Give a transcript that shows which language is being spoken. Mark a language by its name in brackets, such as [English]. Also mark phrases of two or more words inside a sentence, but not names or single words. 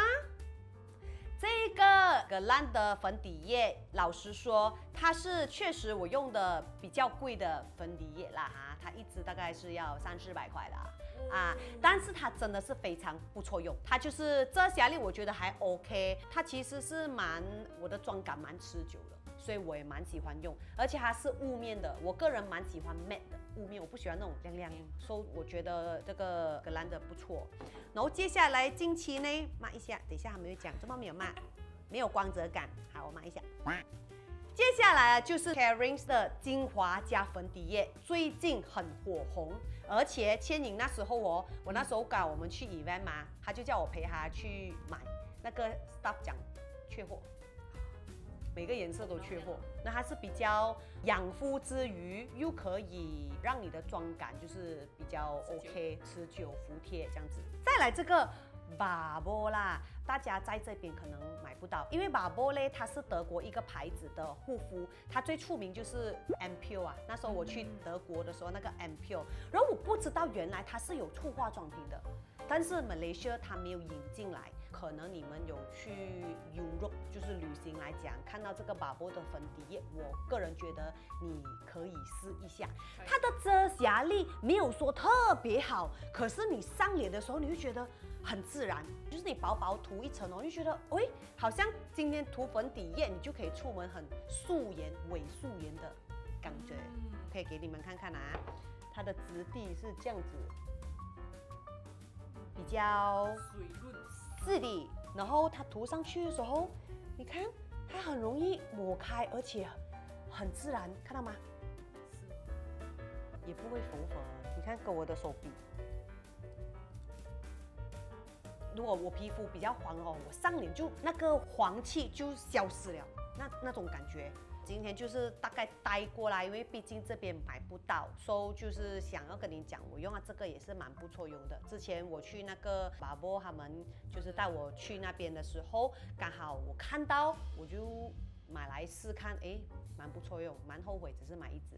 [Chinese] 這個格蘭的粉底液，老實說，它是確實我用的比較貴的粉底液啦哈，它1支大概是要300-400塊的啊，但是它真的是非常不錯用，它就是遮瑕力我覺得還 OK， 它其實是我的妝感蠻持久的，所以我也蠻喜歡用，而且它是霧面的，我個人蠻喜歡 matte 的霧面，我不喜歡那種亮亮，所以我覺得這個格蘭的不錯。然後接下來近期呢，抹一下，等一下還沒有講，這麼沒有抹，沒有光澤感，好，我抹一下。接下來就是 Caring 的精華加粉底液，最近很火紅，而且千穎那時候我那時候我們去 event 嘛，他就叫我陪他去買，那個 staff 講缺貨， 每個顏色都缺貨。那它是比較養膚之餘，又可以讓你的妝感就是比較 OK， 持久服帖這樣子。再來這個 Babo 啦，大家在這邊可能買不到，因為 Babo 嘞，它是德國一個牌子的護膚，它最出名就是 Ampoule 啊。那時候我去德國的時候，那個 Ampoule， 然後我不知道原來它是有出化妝品的，但是 Malaysia 它沒有引進來。可能你們有去 Europe 就是旅行來講，看到這個 Babo 的粉底液，我個人覺得你可以試一下。它的遮瑕力沒有說特別好，可是你上臉的時候，你會覺得很自然，就是你薄薄塗一層哦，你就覺得喂，好像今天塗粉底液，你就可以出門很素顏、偽素顏的感覺。可以给你們看看啊，它的質地是這樣子，比較水潤。是的，然後它塗上去的時候，你看它很容易抹開，而且很自然，看到嗎？也不會浮粉。你看跟我的手比，如果我皮膚比較黃哦，我上臉就那個黃氣就消失了，那種感覺。今天就是大概帶過來，因為畢竟這邊買不到，所以就是想要跟你講，我用了這個也是蠻不錯用的。之前我去那個 Babo 他們就是帶我去那邊的時候，剛好我看到，我就買來試看，哎，蠻不錯用，蠻後悔只是買一支啊。